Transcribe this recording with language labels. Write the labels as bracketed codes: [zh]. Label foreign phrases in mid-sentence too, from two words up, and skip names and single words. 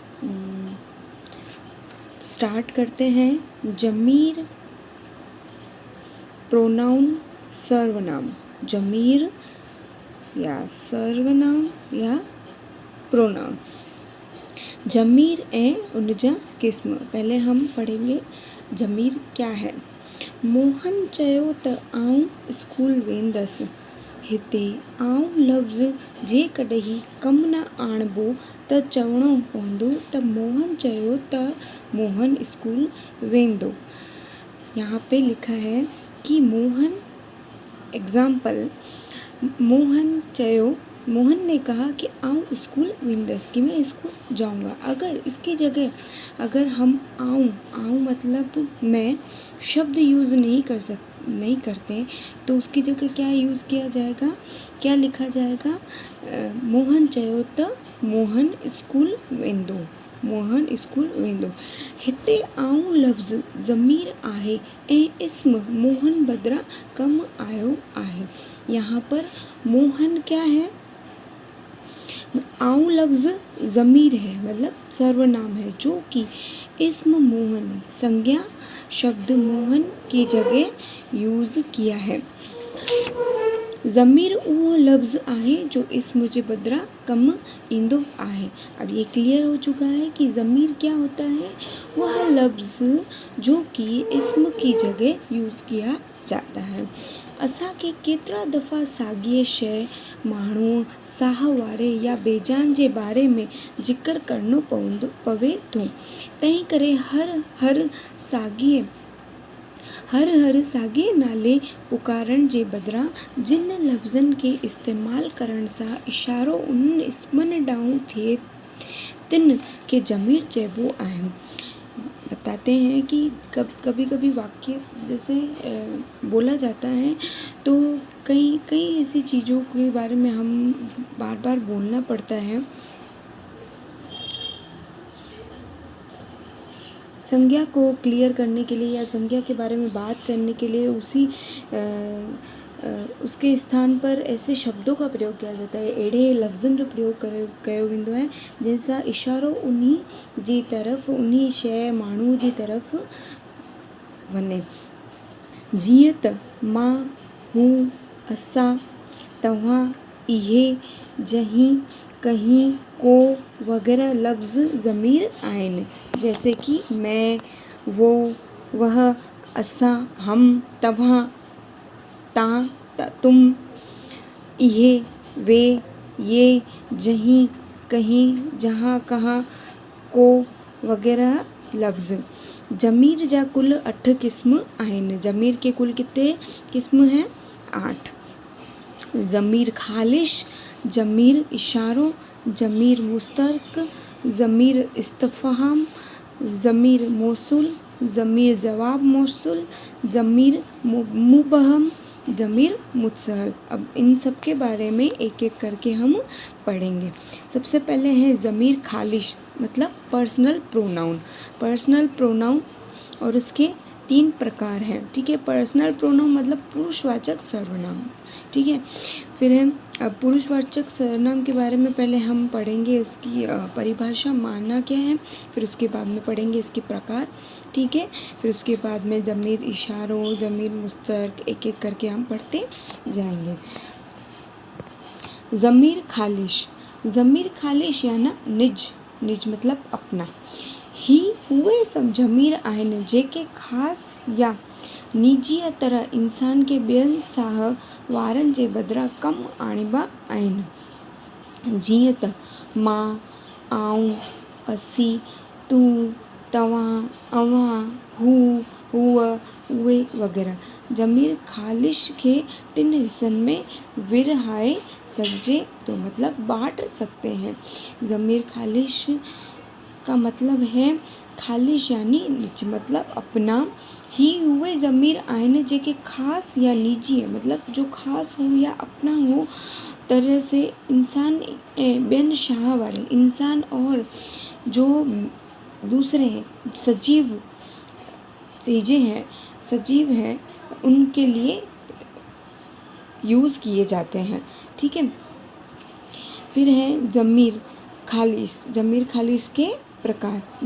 [hi] स्टार्ट करते हैं। जमीर प्रोनाउन सर्वनाम, जमीर या सर्वनाम या प्रोनाउन। [sd] जमीर ऐं उनजा क़िस्म। [hi] पहले हम पढ़ेंगे जमीर क्या है। [sd] मोहन चयो त आउं स्कूल वेंदसि। हिते आउं लफ़्ज़ जेकॾहिं कमु न आणिबो त चवणो पवंदो त मोहन चयो त मोहन स्कूल वेंदो। [hi] यहाँ पे लिखा है कि मोहन एग्ज़ाम्पल, मोहन ने कहा कि [sd] आऊँ स्कूल वेंदस, [hi] कि मैं स्कूल जाऊँगा। अगर इसकी जगह अगर हम आऊँ मतलब मैं शब्द यूज़ नहीं करते तो उसकी जगह क्या यूज़ किया जाएगा, क्या लिखा जाएगा। [sd] मोहन चयो त मोहन स्कूल वेंदो, मोहन स्कूल वेंदो। हिते आऊं लफ़्ज़ ज़मीर आहे ऐं इस्म मोहन बदिरां कमु आयो आहे। [hi] यहाँ पर मोहन क्या है, आऊं लफ़्ज़ ज़मीर है मतलब सर्वनाम है, जो कि इस्म मोहन संज्ञा शब्द मोहन की जगह यूज़ किया है। [sd] ज़मीर उहो लफ़्ज़ आहे जो इस्म जे बदिरां कमु ईंदो आहे। [hi] अब ये क्लियर हो चुका है कि ज़मीर क्या होता है, वह लफ़्ज़ जो कि इस्म की जगह यूज़ किया जाता है। [sd] असांखे केतिरा दफ़ा साॻिए शइ, माण्हू, साह वारे या बेजान जे बारे में ज़िक्र करणो पवे थो। तंहिं करे हर साॻिए नाले पुकारण जे बदिरां जिन लफ़्ज़नि खे इस्तेमालु करण सां इशारो उन्हनि इस्मनि ॾांहुं थिए तिन खे ज़मीर चइबो आहे। [hi] बताते हैं कि कभी कभी वाक्य जैसे बोला जाता है तो कई ऐसी चीज़ों के बारे में हम बार बार बोलना पड़ता है। संज्ञा को क्लियर करने के लिए या संज्ञा के बारे में बात करने के लिए उसके स्थान पर ऐसे शब्दों का प्रयोग किया जाता है, [sd] अहिड़े लफ़्ज़नि जो प्रयोग कयो वेंदो आहे जंहिंसां इशारो उन्ही जी तरफ़, उन्ही शइ, माण्हू जी तरफ़ वञे। जीअं त मां, हूं, असां, तव्हां, इहे, जहीं, कहीं, को वग़ैरह लफ़्ज़ ज़मीर आहिनि। [hi] जैसे कि मैं, वो, वह, असां, हम, तव्हां, तां, तुम, इहे, वे, ये, जहीं, कहीं, जहाँ, कहाँ, को वग़ैरह लफ़्ज़। [sd] ज़मीर जा कुल 8 क़िस्म आहिनि। [hi] ज़मीर के कुल कितने क़िस्म हैं? 8। [sd] ज़मीर ख़ालिश, ज़मीर इशारो, ज़मीर मुस्तरक, ज़मीर इस्तफ़हाम, ज़मीर मौसूल, ज़मीर जवाब मौसूल, ज़मीर मुबहम, ज़मीर मुत्सहल। [hi] अब इन सब के बारे में एक एक करके हम पढ़ेंगे। सबसे पहले है ज़मीर ख़ालिश मतलब [en] personal pronoun. personal pronoun [hi] और उसके 3 प्रकार हैं, ठीक है। [en] personal pronoun [hi] मतलब पुरुषवाचक सर्वनाम, ठीक है। फिर है अब पुरुषवाचक सर्वनाम के बारे में पहले हम पढ़ेंगे, इसकी परिभाषा, माना क्या है, फिर उसके बाद में पढ़ेंगे इसके प्रकार, ठीक है। फिर उसके बाद में ज़मीर इशारों, ज़मीर मुस्तरक, एक एक करके हम पढ़ते जाएंगे। ज़मीर ख़ालिश, ज़मीर ख़ालिश यानी निज मतलब अपना। [sd] ही उहे सभु ज़मीर आहिनि जेके ख़ासि या निजीअ तरह इंसान के ॿियनि साह वारनि जे बदिरां कमु आणीबा आहिनि। जीअं त मां, आऊं, असीं, तूं, तव्हां, अव्हां, हू, हूअ, उहे वग़ैरह। ज़मीर ख़ालिश खे 3 हिस्सनि में विरहाए सघिजे तो [hi] मतलब बांट सकते हैं। ज़मीर ख़ालिश का मतलब है ख़ालिश यानी निज मतलब अपना। [sd] ही उहे ज़मीर आहिनि जेके ख़ासि या निजी [hi] है मतलब जो ख़ासि हो या अपना हो तरह से इंसान [sd] ॿियनि शाह वारे [hi] इंसान और जो दूसरे हैं सजीव चीज़ें हैं सजीव हैं उनके लिए यूज़ किए जाते हैं। ठीक है। फिर है ज़मीर खालिस के प्रकार।